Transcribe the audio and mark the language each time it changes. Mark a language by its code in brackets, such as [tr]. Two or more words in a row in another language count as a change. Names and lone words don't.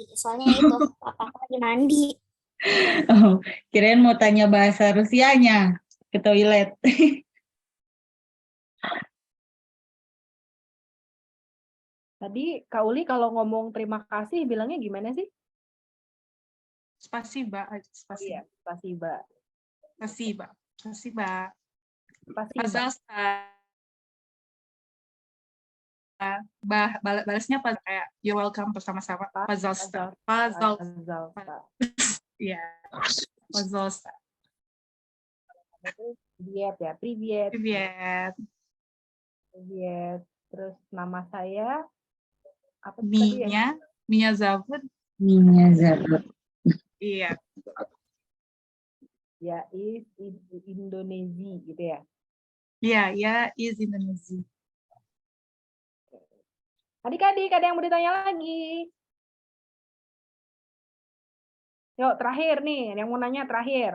[id] Soalnya itu, papa lagi mandi. Oh, kirain mau tanya bahasa Rusianya ke toilet. Tadi Kak Uli kalau ngomong terima kasih bilangnya gimana sih? [ru] Spasiba, Oh spasiba, [id] iya, spasiba. [ru] спасибо, спасибо. Spasiba. [id] Pazalsta. Balasnya pas kayak [en] you're welcome [id] bersama-sama. Pazalsta. [ru] Pazalsta. Iya. Pazalsta. Привет ya, привет. Привет. Привет. [id] Terus nama saya apa tadi ya? [ru] Меня зовут. Меня зовут. [id] Iya. [ru] Я, из Индонезии [id] gitu ya. [ru] Iya, я из Индонезии. [id] Adik-adik, ada yang mau ditanya lagi? Yuk, terakhir nih, yang mau nanya terakhir.